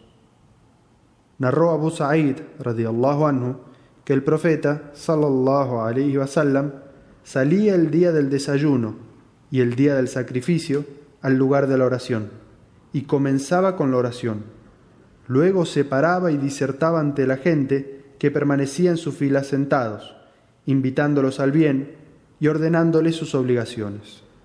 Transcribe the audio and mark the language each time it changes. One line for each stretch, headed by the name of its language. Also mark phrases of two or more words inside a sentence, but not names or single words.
Spanish: Narró Abu Sa'id,
Arabic: رضي الله عنه,
Spanish: que el profeta,
Arabic: صلى الله عليه وسلم,
Spanish: salía el día del desayuno y el día del sacrificio al lugar de la oración, y comenzaba con la oración. Luego se paraba y disertaba ante la gente que permanecía en su fila sentados, invitándolos al bien y ordenándoles sus obligaciones.